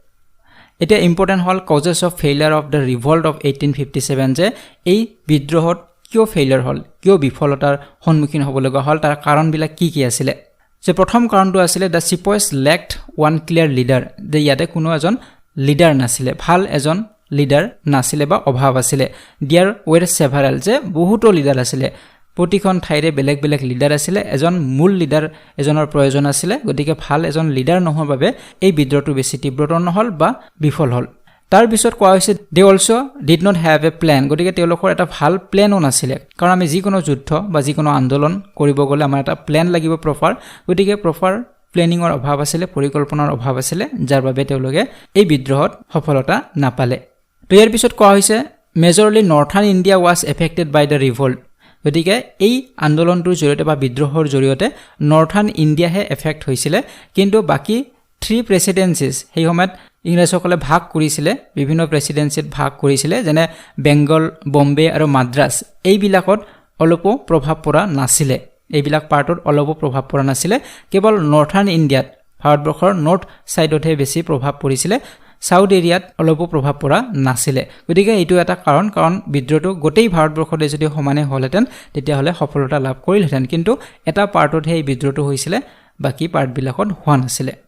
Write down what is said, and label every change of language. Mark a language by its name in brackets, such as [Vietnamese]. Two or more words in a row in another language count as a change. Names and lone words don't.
[Assamese] এটা ইম্পৰ্টেন্ট হল [English] causes of failure of the revolt of 1857 [Assamese] যে এই বিদ্ৰোহত কিয় ফেইলিয়াৰ হল কিয় বিফলতাৰ সন্মুখীন হ'ব লগা হল তাৰ কাৰণবিলাক কি আছিল যে প্ৰথম কাৰণটো আছিল [English] the sepoys lacked one clear leader [Assamese] যে ইয়াতে কোনো এজন লিডাৰ নাছিল ভাল এজন লিডাৰ নাছিল বা অভাৱ আছিল [English] there were several [Assamese] যে বহুতো লিডাৰ আছিল প্ৰতিখন ঠাইৰে বেলেগ বেলেগ লিডাৰ আছিল এজন মূল লিডাৰ এজনৰ প্ৰয়োজন আছিল গতিকে ভাল এজন লিডাৰ নহৰ বাবে এই বিদ্ৰোহটো বেছি তীব্ৰতৰ নহল বা বিফল হল তাৰ পিছত কোৱা হৈছে [English] they also did not have a plan [Assamese] গতিকে তেওঁলোকৰ এটা ভাল প্ল্যানও নাছিল কাৰণ আমি যিকোনো যুদ্ধ বা যিকোনো আন্দোলন কৰিব গলে আমাৰ এটা প্ল্যান লাগিব প্ৰপাৰ গতিকে প্ৰপাৰ প্ল্যানিংৰ অভাৱ আছিল পৰিকল্পনাৰ অভাৱ আছিল যাৰ বাবে তেওঁলোকে এই বিদ্ৰোহত সফলতা নাপালে তো ইয়াৰ পিছত কোৱা হৈছে [English] majorly northern India was affected by the revolt [Assamese] গতিকে এই আন্দোলনটোৰ জৰিয়তে বা বিদ্ৰোহৰ জৰিয়তে নৰ্থাৰ্ণ ইণ্ডিয়াহে এফেক্ট হৈছিল কিন্তু বাকি 3 প্ৰেসিডেন্সিজ সেই সময়ত ইংৰাজসকলে ভাগ কৰিছিল বিভিন্ন প্ৰেসিডেন্সিত ভাগ কৰিছিল যেনে বেংগল বম্বে আৰু মাদ্ৰাজ এইবিলাকত অলপো প্ৰভাৱ পৰা নাছিল এইবিলাক পাৰ্টত অলপো প্ৰভাৱ পৰা নাছিল কেৱল নৰ্থাৰ্ণ ইণ্ডিয়াত ভাৰতবৰ্ষৰ নৰ্থ সাইডতহে বেছি প্ৰভাৱ পৰিছিল সাউথ এৰিয়াত অলপো প্ৰভাৱ পৰা নাছিল গতিকে এইটো এটা কাৰণ বিদ্ৰোহটো গোটেই ভাৰতবৰ্ষতে যদি সমানে হলহেতেন তেতিয়া হলে সফলতা লাভ কৰিলহেতেন কিন্তু এটা পাৰ্টতহে এই বিদ্ৰোহটো হৈছিল বাকি পাৰ্টবিলাকত হোৱা নাছিল